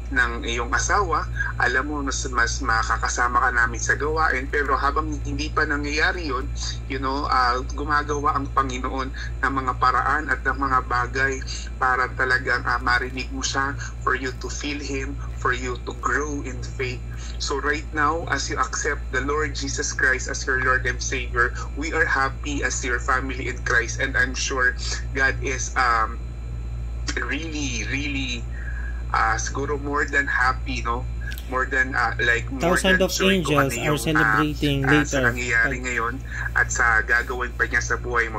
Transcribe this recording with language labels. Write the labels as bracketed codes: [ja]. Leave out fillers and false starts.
[tl] ng iyong asawa, alam mo mas makakasama ka namin sa gawain, pero habang hindi pa nangyayari yun, gumagawa ang Panginoon ng mga paraan at ng mga bagay para talagang marinig mo siya, [en] for you to feel Him, for you to grow in faith. So right now, as you accept the Lord Jesus Christ as your Lord and Savior, we are happy as your family in Christ, and I'm sure God is really siguro more than happy, no? More than more thousands than of angels are celebrating later [tl] sa nangyayari ngayon at sa gagawin pa niya sa buhay mo.